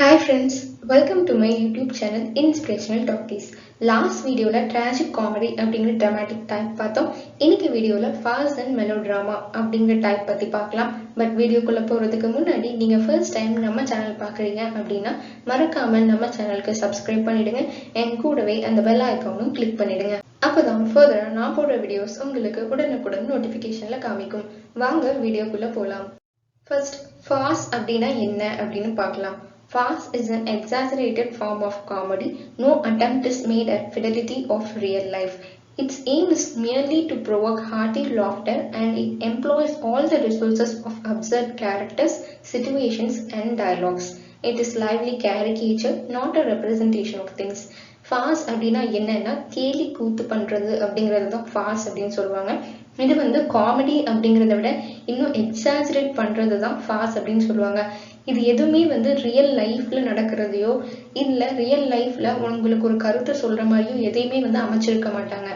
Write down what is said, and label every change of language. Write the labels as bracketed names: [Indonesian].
[English] friends, welcome to my YouTube channel Inspirational Talkies. Last video [Tamil] la [English] tragic comedy [Tamil] அப்படிங்கிற [English] dramatic type [Tamil] பார்த்தோம். இன்னைக்கு வீடியோல [English] fast and melodrama [Tamil] அப்படிங்கிற type பத்தி பார்க்கலாம். பட் வீடியோக்குள்ள போறதுக்கு முன்னாடி நீங்க first time நம்ம சேனல் பார்க்கறீங்க அப்படின்னா மறக்காம நம்ம சேனலுக்கு subscribe பண்ணிடுங்க and கூடவே அந்த bell icon-உம் click பண்ணிடுங்க. அப்பதான் further நான் போடுற வீடியோஸ் உங்களுக்கு உடனுக்குடன் நோட்டிஃபிகேஷன்ல காமிக்கும். வாங்க வீடியோக்குள்ள போலாம். First, farce அப்படினா என்ன அப்படினு பார்க்கலாம். [English] Farce is an exaggerated form of comedy. No attempt is made at fidelity of real life. Its aim is merely to provoke hearty laughter, and it employs all the resources of absurd characters, situations and dialogues. It is lively caricature, not a representation of things. [Tamil] Farce அப்படினா என்னன்னா கேலி கூத்து பண்றது அப்படிங்கிறது தான் farce அப்படின்னு சொல்லுவாங்க. இது வந்து காமெடி அப்படிங்கிறத விட இன்னும் எக்ஸாஜரேட் பண்றது தான் farce அப்படின்னு சொல்லுவாங்க. இது எதுவுமே வந்து ரியல் லைஃப்ல நடக்கிறதையோ இல்ல ரியல் லைஃப்ல உங்களுக்கு ஒரு கருத்தை சொல்ற மாதிரியோ எதையுமே வந்து அமைச்சிருக்க மாட்டாங்க.